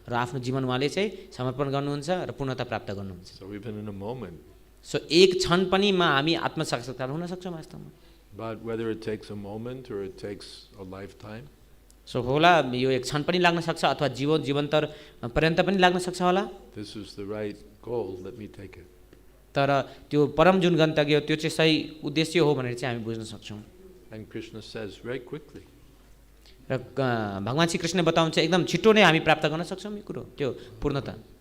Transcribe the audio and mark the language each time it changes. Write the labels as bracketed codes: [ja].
[ne] र आफ्नो जीवन उहाँले चाहिँ समर्पण गर्नुहुन्छ र पूर्णता प्राप्त गर्नुहुन्छ। [en] So even in a moment, [ne] so एक क्षण पनि हामी आत्मसाक्षात्कार हुन सक्छौँ वास्तवमा। [en] but whether it takes a moment or it takes a lifetime, [ne] so होला यो एक क्षण पनि लाग्न सक्छ अथवा जीवन्तर पर्यन्त पनि लाग्न सक्छ होला, [en] this is the right goal, let me take it. [ne] तर त्यो परम जुन गन्तव्य त्यो चाहिँ सही उद्देश्य हो भनेर चाहिँ हामी बुझ्न सक्छौँ। [en] And Krishna says very quickly, [ne] र भगवान श्री कृष्णले बताउँछ एकदम छिटो नै हामी प्राप्त गर्न सक्छौँ यो कुरो, त्यो पूर्णता।